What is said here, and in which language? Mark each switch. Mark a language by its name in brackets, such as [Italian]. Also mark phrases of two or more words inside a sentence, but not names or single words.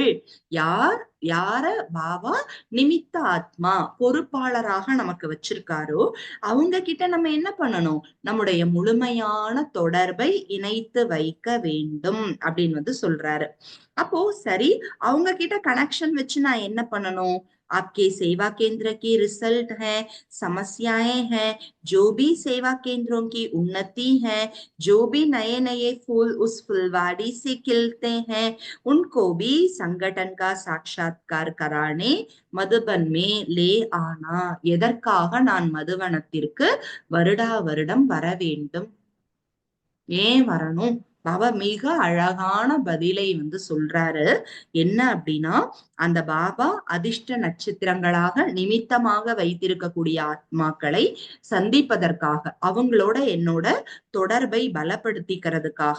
[Tamil] யார் யார பாபா நிமித்த ஆத்மா பொறுப்பாளராக நமக்கு வச்சிருக்காரோ அவங்க கிட்ட நம்ம என்ன பண்ணணும்? நம்முடைய முழுமையான தொடர்பை இணைத்து வைக்க வேண்டும் அப்படின்னு சொல்றாரு. அப்போ சரி, அவங்க கிட்ட கனெக்ஷன் வச்சு நான் என்ன பண்ணணும்? [Hindi] आपके सेवा केंद्र की रिजल्ट है, समस्याएं हैं, जो भी सेवा केंद्रों की उन्नति है, जो भी नए नए फूल उस फुलवाड़ी से खिलते हैं, उनको भी संगठन का साक्षात्कार कराने मधुबन में ले आना. [Tamil] எதற்காக நான் மதுவனத்திற்கு வருடா வருடம் வர வேண்டும்? ஏன் வரணும்? பாபா மிக அழகான பதிலை சொல்றாரு. என்ன அப்படின்னா, அந்த பாபா அதிர்ஷ்ட நட்சத்திரங்களாக நிமித்தமாக வைத்திருக்கக்கூடிய ஆத்மாக்களை சந்திப்பதற்காக, அவங்களோட என்னோட தொடர்பை பலப்படுத்திக்கிறதுக்காக.